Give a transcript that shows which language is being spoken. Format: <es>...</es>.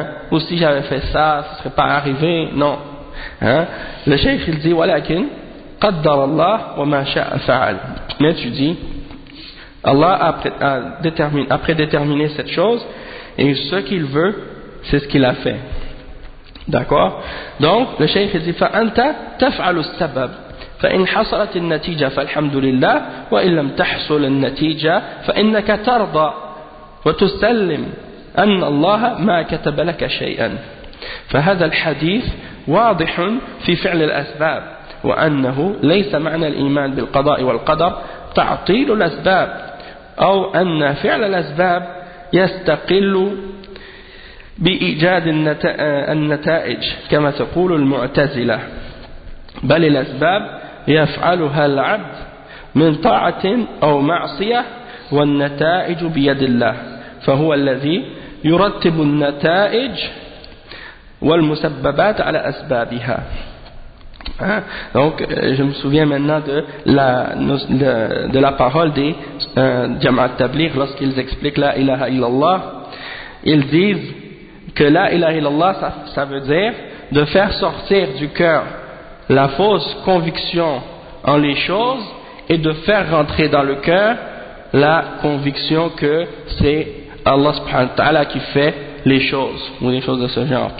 <fr>Ou si j'avais fait ça, ce serait pas arrivé. Non. Le cheikh il dit,</fr> <ar>walakin قدر الله وما شاء فعل.</ar> <fr>Mais tu dis, Allah a prédéterminé cette chose, et ce qu'il veut, c'est ce qu'il a fait. D'accord. Donc, le cheikh dit</fr> <ar>« فَأَنْتَ تَفْعَلُ السَّبَبْ فَإِنْ حَصَلَتِ النَّتِيجَ فَالْحَمْدُ لِلَّهِ وَإِنْ لَمْ تَحْصُلَ النَّتِيجَ فَإِنَّكَ تَرْضَى وَتُسَلِّمْ أَنَّ اللَّهَ مَا كَتَبَ لَكَ شَيْئًا » فهذا الحديث واضح في فعل الأسباب وأنه ليس معنى الإيمان بالقضاء والقدر تعطيل الأسباب أو أن فعل الأسباب يستقل بإيجاد النتائج كما تقول المعتزلة بل الأسباب يفعلها العبد من طاعة أو معصية والنتائج بيد الله فهو الذي يرتب النتائج والمسببات على أسبابها.</ar> <fr>Donc, je me souviens maintenant de la parole des Jama'at Tabligh lorsqu'ils expliquent la ilaha illallah. Ils disent que la ilaha illallah, ça veut dire de faire sortir du cœur la fausse conviction en les choses et de faire rentrer dans le cœur la conviction que c'est Allah subhanahu wa ta'ala qui fait les choses ou des choses de ce genre.</fr>